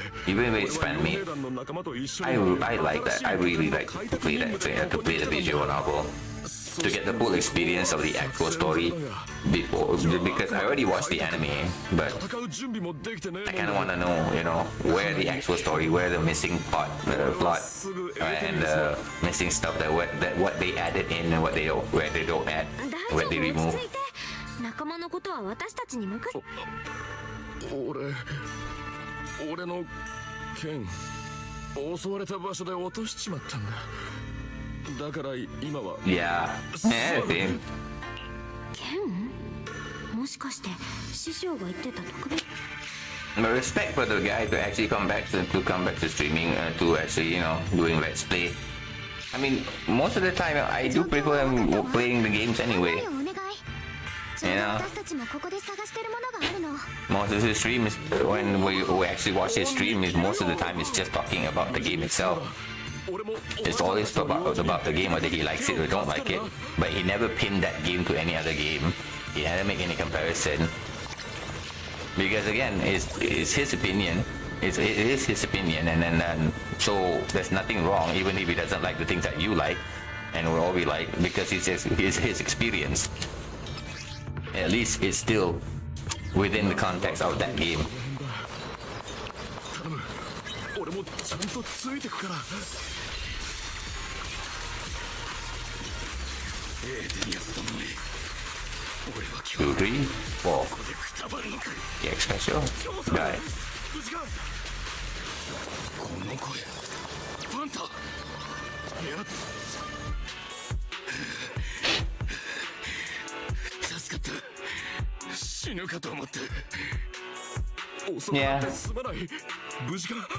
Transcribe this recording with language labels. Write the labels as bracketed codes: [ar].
[en] Even if it's fan made, I like that. I really like to play that, to play the visual novel, to get the full experience of the actual story before, because I already watched the anime, but I kind of want to know, where the actual story, where the missing plot, and the missing stuff that what they added in and what they don't, where they don't add, where they remove. [ja] 仲間のことは私たちに任せ。俺の剣襲われた場所で落としちまったんだ。だから今は。 [en] Yeah. Yeah, same. [ja] 剣？もしかして師匠が言ってた特別 [en] But respect for the guy to actually come back to streaming, to actually, you know, doing let's play. I mean, most of the time I do prefer him playing the games anyway. [ja] お願い [en] You know, [ja] 私たちもここで探してるものがあるの [en] most of his stream is when we actually watch his stream is most of the time it's just talking about the game itself. It's always about the game, whether he likes it or don't like it. But he never pinned that game to any other game. He never make any comparison. Because again, it's his opinion. It is his opinion, and then so there's nothing wrong, even if he doesn't like the things that you like, and we all be like, because it's his experience. At least it's still within the context of that game. [ja] 俺もちゃんとついてくからエーテリアス殿に俺は今 [en] 2, 3, 4. [ja] 日でくたばるのか [en] Get special. Got it. [ja] 無事かこの声ファンタいや助かった死ぬかと思って遅くなってすまない無事か